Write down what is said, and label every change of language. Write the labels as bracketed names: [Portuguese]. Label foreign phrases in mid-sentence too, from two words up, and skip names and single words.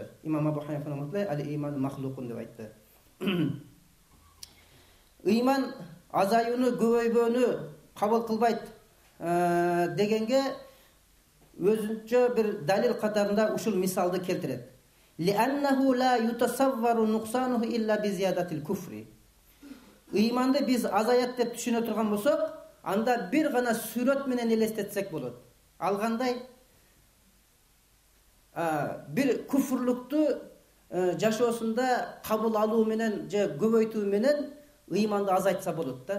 [Kyrgyz] Имам Абу Ханифа рахматуллах [Arabic] الإيمان مخلوق [Kyrgyz] деп айтты. Ыйман азаюуну, көбөйбөөнү кабыл кылбайт дегенге өзүнчө бир далил катарында ушул мисалды келтирет. [Arabic] لأنه لا يتصور نقصانه إلا بزيادة الكفر. [Kyrgyz] Ыйманды биз азаят деп түшүнө турган болсок, анда бир гана сүрөт менен элестетсек болот. Алгандай бир куфрлукту жашоосунда кабыл алуу менен же көбөйтүү менен ыйманды азайтса болот да.